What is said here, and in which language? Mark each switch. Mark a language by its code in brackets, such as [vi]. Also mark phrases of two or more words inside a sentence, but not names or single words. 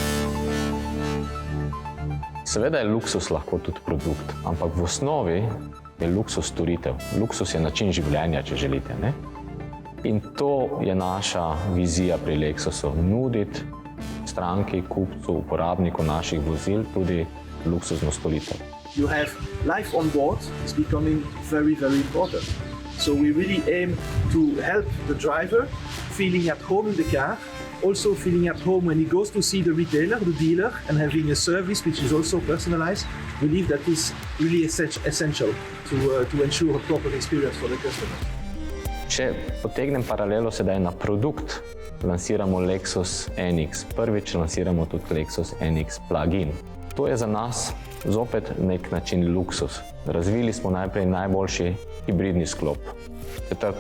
[sl] Seveda je luksus lahko tudi produkt, ampak v osnovi je luksus storitev. Luksus je način življenja, če želite, ne? In to je naša vizija pri Lexusu. Nuditi stranki, kupcu, uporabniku naših vozil tudi luksuzno storitev. [en] You have life on board is becoming very, very important. So we really aim to help the driver feeling at home in the car, also feeling at home when he goes to see the retailer, the dealer, and having a service which is also personalized. We believe that is really essential to ensure a proper experience for the customer. [sl] Če potegnem paralelo sedaj na produkt, lansiramo Lexus NX. Prvič lansiramo tudi Lexus NX Plug-in. To je za nas zopet nek način luksus. Razvili smo najprej najboljši hibridni sklop. 4.